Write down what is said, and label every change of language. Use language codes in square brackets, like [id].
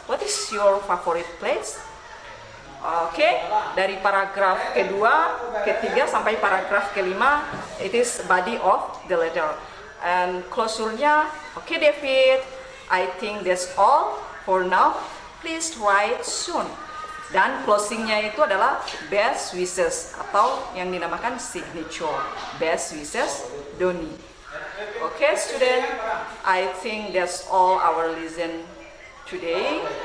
[en] What is your favorite place? [id] Oke, dari paragraf kedua, ketiga sampai paragraf kelima, [en] it is body of the letter. And closure-nya, okay David, I think that's all for now. Please write soon. [id] Dan closing-nya itu adalah best wishes atau yang dinamakan signature. [en] Best wishes, Doni. Okay, student, I think that's all our lesson today.